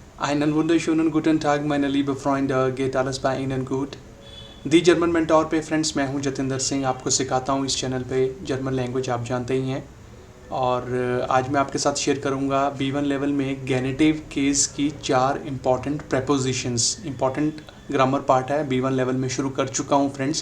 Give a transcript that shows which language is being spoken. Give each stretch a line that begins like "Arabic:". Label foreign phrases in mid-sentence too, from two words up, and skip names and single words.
German: Einen wunderschönen guten Tag meine liebe Freunde, geht alles bei Ihnen gut?
Hindi: दी जर्मन मेंटोर पे फ्रेंड्स, मैं हूं जतिंदर सिंह। आपको सिखाता हूं इस चैनल पे
English: German language,
Hindi: आप जानते ही हैं। और आज मैं आपके साथ शेयर करूंगा B1 लेवल में
English: genitive case
Hindi: की 4
English: important prepositions. important grammar part
Hindi: है, B1 लेवल में शुरू कर चुका हूं फ्रेंड्स।